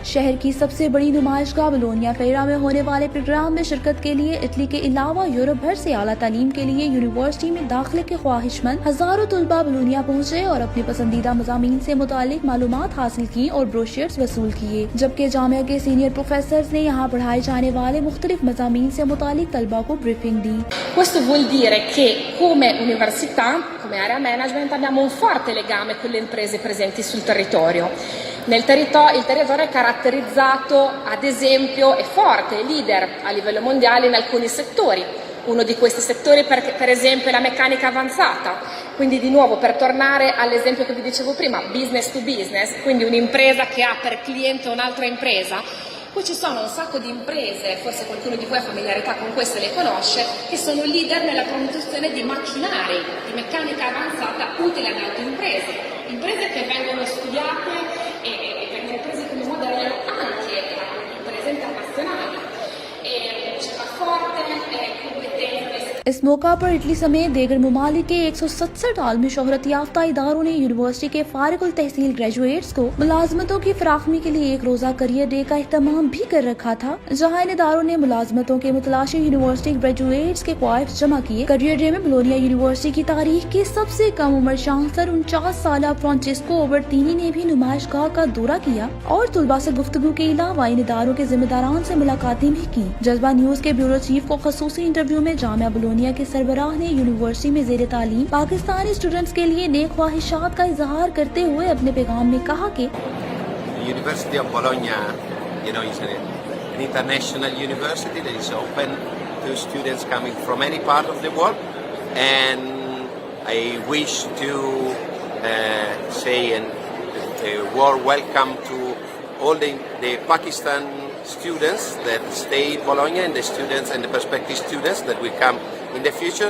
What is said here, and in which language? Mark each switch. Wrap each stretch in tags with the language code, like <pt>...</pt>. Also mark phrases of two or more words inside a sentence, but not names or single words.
<ur>شہر کی سب سے بڑی نمائش گاہ بولونیا فیرا میں ہونے والے پروگرام میں شرکت کے لیے اٹلی کے علاوہ یورپ بھر سے اعلیٰ تعلیم کے لیے یونیورسٹی میں داخلے کے خواہشمند ہزاروں طلبہ بولونیا پہنچے اور اپنے پسندیدہ مضامین سے متعلق معلومات حاصل کی اور بروشرز وصول کیے، جبکہ جامعہ کے</ur> <en>senior professor</en> <ur>نے یہاں پڑھائے جانے والے مختلف مضامین سے متعلق طلبہ کو بریفنگ دی.</ur> <it>Questo vuol dire che come università, come</it> <en>area management,</en> <it>abbiamo un forte legame con le imprese presenti sul territorio. Il territorio è caratterizzato, ad esempio, è forte, è leader a livello mondiale in alcuni settori. Uno di questi settori per esempio è la meccanica avanzata, quindi di nuovo per tornare all'esempio che vi dicevo prima,</it> <en>business to business,</en> <it>quindi un'impresa che ha per cliente un'altra impresa. Poi ci sono un sacco di imprese, forse qualcuno di voi ha familiarità con queste, le conosce, che sono leader nella produzione di macchinari, di meccanica avanzata utile ad altre imprese che vengono studiate e vengono prese come modello anche a imprese internazionali. C'è una forte competenza.</it> <ur>اس موقع پر اٹلی سمیت دیگر ممالک کے 167 عالمی شہرت یافتہ اداروں نے یونیورسٹی کے فارغ التحصیل گریجویٹس کو ملازمتوں کی فراہمی کے لیے ایک روزہ</ur> <en>career day</en> <ur>کا اہتمام بھی کر رکھا تھا، جہاں ان اداروں نے ملازمتوں کے متلاشی</ur> <en>university graduates</en> <ur>کے خواہش جمع کیے.</ur> <en>career day</en> <ur>میں بولونیا یونیورسٹی کی تاریخ کے سب سے کم عمر چانسلر 49 سال فرانچیسکو اوبرتینی نے بھی نمائش گاہ کا دورہ کیا اور طلبہ سے گفتگو کے علاوہ ان اداروں کے ذمہ داران سے ملاقاتیں بھی کی. جذبہ نیوز کے</ur> <en>bureau chief</en> <ur>کو خصوصی انٹرویو میں جامعہ بولونیا کے سربراہ نے یونیورسٹی میں زیرِ تعلیم پاکستانی اسٹوڈنٹس کے لیے نیک خواہشات کا اظہار کرتے ہوئے اپنے پیغام میں کہا کہ</ur> <en>University of Bologna, is an international university that is open to students coming from any part of the world, and I wish to say a warm welcome to all the Pakistan students that stay in Bologna and the students and the prospective students that will come in the future.</en>